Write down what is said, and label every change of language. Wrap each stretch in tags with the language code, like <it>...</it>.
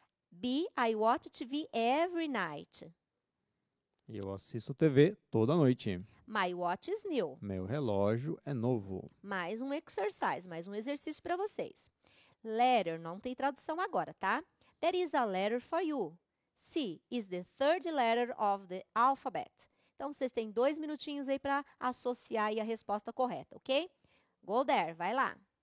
<en>B, I watch TV every night.</en> <pt>Eu assisto TV toda noite.</pt> <en>My watch is new.</en> <pt>Meu relógio é novo. Mais um exercise, mais um exercício para vocês. Letter, não tem tradução agora, tá?</pt> <en>There is a letter for you. C is the third letter of the alphabet.</en> <pt>Então, vocês têm 2 minutinhos aí para associar aí a resposta correta, ok?</pt> <en>Go there,</en> <pt>vai lá.</pt>